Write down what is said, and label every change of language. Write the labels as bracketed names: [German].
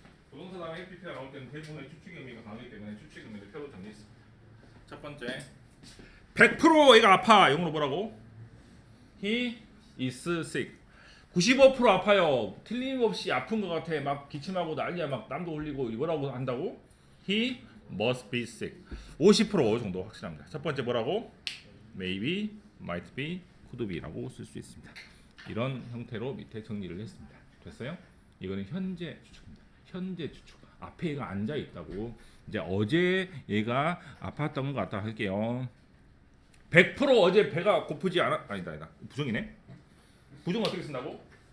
[Korean] 동사 다음에 APP가 나올 때는 대부분의 추측의 의미가 강하기 때문에 추측 의미를 표로 정리했습니다. 첫 번째 100% 애가 아파. 영어로 뭐라고? [English] He is sick. [Korean] 95% 아파요. 틀림없이 아픈 것 같아. 막 기침하고 난리야. 막 땀도 흘리고 뭐라고 한다고? [English] He must be sick. [Korean] 50% 정도 확실합니다. 첫 번째 뭐라고? [English] Maybe, might be, could be라고 [Korean] 쓸 수 있습니다. 이런 형태로 밑에 정리를 했습니다. 됐어요? 이거는 현재 추측입니다. 현재 추측. 앞에 얘가 앉아 있다고. 이제 어제 얘가 아팠던 것 같다 할게요. 100% 어제 배가 고프지 않아? 아니다. 부정이네. 부정 어떻게 쓴다고?